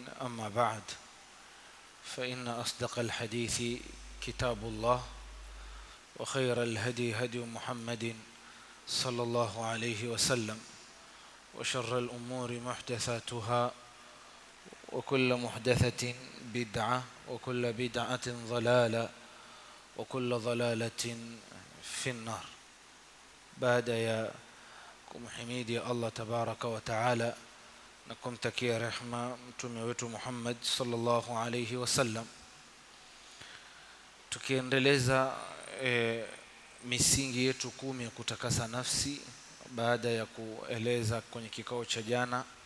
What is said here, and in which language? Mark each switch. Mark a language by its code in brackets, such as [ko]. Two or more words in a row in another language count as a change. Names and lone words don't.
[ar] أما بعد، فإن أصدق الحديث كتاب الله، وخير الهدي هدي محمد صلى الله عليه وسلم، وشر الأمور محدثاتها، وكل محدثة بدعة، وكل بدعة ضلالة، وكل ضلالة في النار. بعد يا [sw] kumhimidi Allah [ar] تبارك وتعالى [sw] na kumtakia rehma mtume wetu Muhammad [ar] صلى الله عليه وسلم, [sw] tukiendeleza misingi yetu 10 ya kutakasa nafsi baada ya kueleza kwenye kikao cha jana.